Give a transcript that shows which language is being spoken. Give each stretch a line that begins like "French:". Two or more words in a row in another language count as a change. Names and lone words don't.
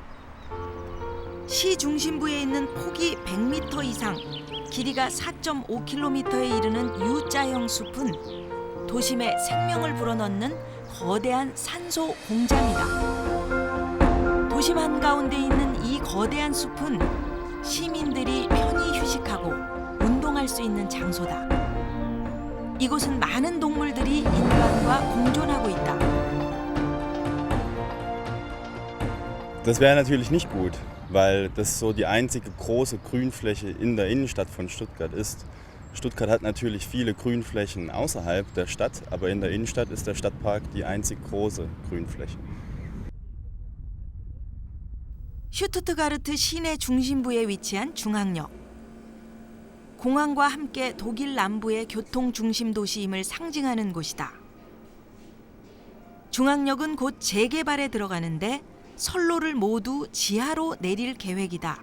Korean: 시 중심부에 있는 폭이 100m 이상, 길이가 4.5km에 이르는 U자형 숲은 도심에 생명을 불어넣는 거대한 산소 공장이다. 도심 한가운데 있는 이 거대한 숲은 시민들이 편히 휴식하고 운동할 수 있는 장소다. 이곳은 많은 동물들이 인간과 공존하고 있다.
German: Das wäre natürlich nicht gut, weil das so die einzige große Grünfläche in der Innenstadt von Stuttgart ist. Stuttgart hat natürlich viele Grünflächen außerhalb der Stadt, aber in der Innenstadt ist der Stadtpark die einzig große Grünfläche.
Korean: 슈투트가르트 시내 중심부에 위치한 중앙역. 공항과 함께 독일 남부의 교통 중심 도시임을 상징하는 곳이다. 중앙역은 곧 재개발에 들어가는데 선로를 모두 지하로 내릴 계획이다.